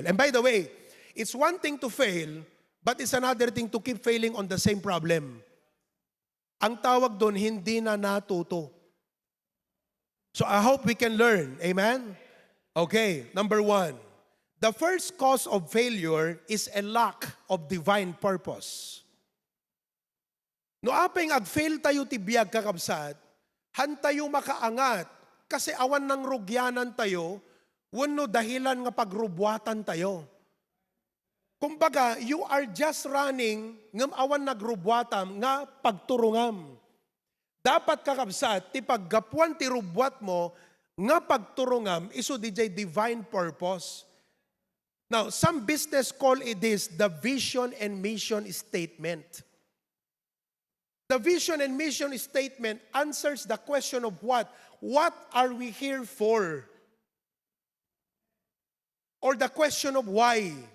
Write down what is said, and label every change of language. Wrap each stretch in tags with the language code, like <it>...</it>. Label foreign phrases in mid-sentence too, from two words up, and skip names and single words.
<en>And by the way, it's one thing to fail, but it's another thing to keep failing on the same problem.</en> <tl>Ang tawag doon, hindi na natuto.</tl> <en>So I hope we can learn. Amen? Okay, number 1. The first cause of failure is a lack of divine purpose.</en> <ilo>No apeng ag-fail tayo ti biyag kakabsat, han tayo makaangat, kasi awan ng rugyanan tayo, wano dahilan nga pagrubwatan tayo. Kumbaga,</ilo> <en>you are just running,</en> <ilo>ngam awan nagrubwatam, nga pagturungam. Dapat kakabsat, ti paggapuan ti rubwat mo, nga pagturungam, iso DJ</ilo> <en>divine purpose. Now, some business call it this, the vision and mission statement. The vision and mission statement answers the question of what? What are we here for? Or the question of why?</en>